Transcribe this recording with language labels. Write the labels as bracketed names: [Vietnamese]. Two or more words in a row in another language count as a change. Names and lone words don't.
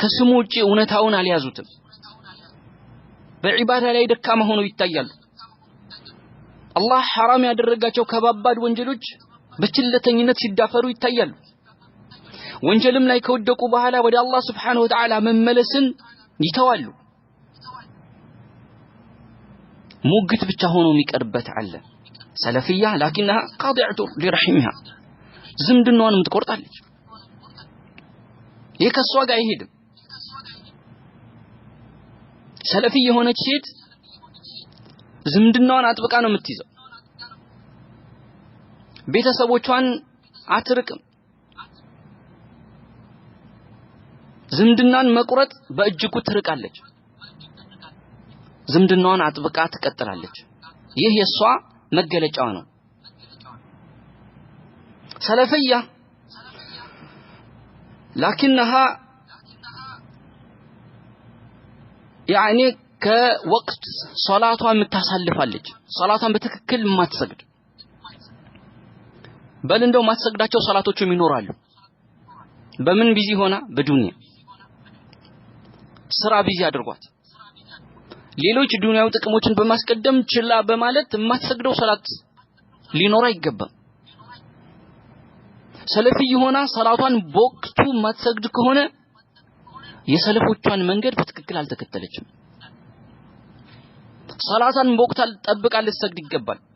[Amharic] ከስሙ ውጪ እውነታውን አልያዙትም በዒባዳ ላይ ደካማ ሆነው ይታያሉ አላህ ሐራም ያደረጋቸው ከባባድ ወንጀሎች በችለተኝነት ሲዳፈሩ ይታያሉ ወንጀልም ላይ ከወደቁ በኋላ ወደ አላህ [Arabic] سبحانه وتعالى [Amharic] መመለስን ይተዋሉ ሙግት ብቻ ሆኖ የሚቀርበት አለ ሰለፊያ [Arabic] لكنها قاطعة لرحمها [Amharic] ዝምድናዋንም ትቆርጣለች የከሷ ጋር አይሄድም ሰለፊ የሆነች ሴት ዝምድናዋን አጥብቃ ነው የምትይዘው ቤተሰቦቿን አትርቅም ዝምድናን መቁረጥ በእጅጉ ትርቃለች ዝምድናዋን አጥብቃ ትቀጥላለች ይህ የሷ መገለጫው ነው ሰለፊያ [Arabic] لكنها يعني [Amharic] ከወቅት ሶላቷን የምታሳልፋለች ሶላቷን በትክክል ማትሰግድ በል እንደው ማትሰግዳቸው ሶላቶችም ይኖራሉ በምን ቢዚ ሆና በዱንያ ስራ ቢዚ አድርጓት ሌሎች ዱንያው ጥቅሞችን በማስቀደም ችላ በማለት ማትሰግደው ሶላት ሊኖር አይገባም ሰለፊ ሆና ሶላቷን በወቅቱ ማትሰግድ ከሆነ የሰለፎቿን መንገድ በትክክል አልተከተለችም ሶላቷን በወቅቱ ጠብቃ ልትሰግድ ይገባል